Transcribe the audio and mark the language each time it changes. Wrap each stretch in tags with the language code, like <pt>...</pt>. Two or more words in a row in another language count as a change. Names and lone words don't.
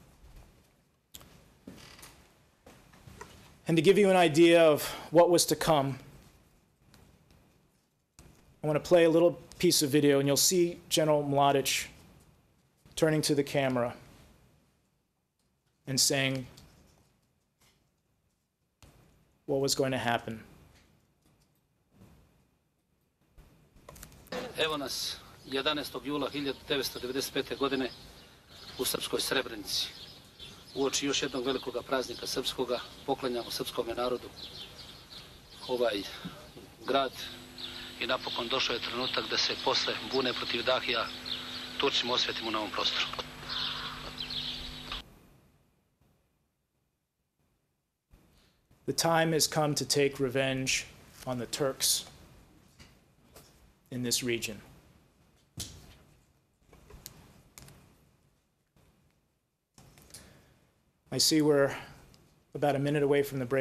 <en>And to give you an idea of what was to come, I want to play a little piece of video, and you'll see General Mladic turning to the camera and saying what was going to happen.</en> <sr>Evo nas 11. jula 1995. godine u srpskoj Srebrenici. Uoči još jednog velikog praznika srpskoga poklanjamo srpskom narodu ovaj grad i napokon došao je trenutak da se posle bune protiv Dahija Turcima osvetimo na ovom prostoru.</sr> <en>The time has come to take revenge on the Turks in this region. I see we're about a minute away from the break.</en>